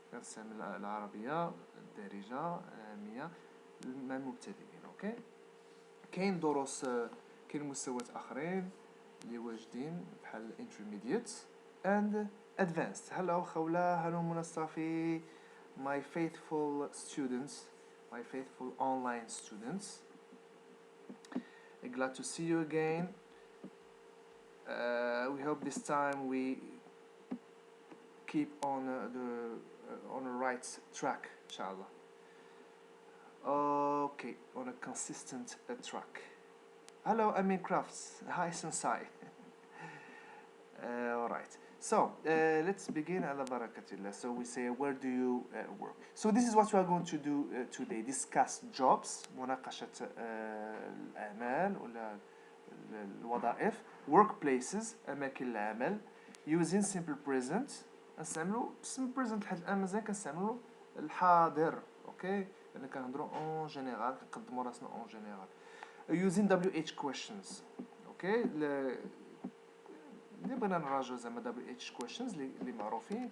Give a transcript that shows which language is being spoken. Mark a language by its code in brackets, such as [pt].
[ar] نستعمل العربية الدارجة العامية للمبتدئين. اوكي. كاين دروس كاين مستويات اخرين اللي واجدين بحال [en] intermediate and advanced. Hello خوله. Hello منصفي. My faithful students, my faithful online students. Glad to see you again. We hope this time we keep on the right track, inshallah. Okay, on a consistent track. Hello, Amin Crafts. Hi, Sensei. Alright, so let's begin ala barakatillah. So we say, where do you work? So this is what we are going to do today. Discuss jobs, [ar] مناقشة الأعمال ولا الوظائف, [en] workplaces, [ar] أماكن العمل, [en] using simple present. [ar] نستعملوا [en] simple present [ar] لحد الآن مازال كنستعملوا الحاضر. اوكي لأن كنهضروا [fr] اون جينيرال [ar] كنقدموا راسنا اون جينيرال. [en] using WH questions. [ar] اوكي اللي بغينا نراجعوا زعما WH questions اللي معروفين.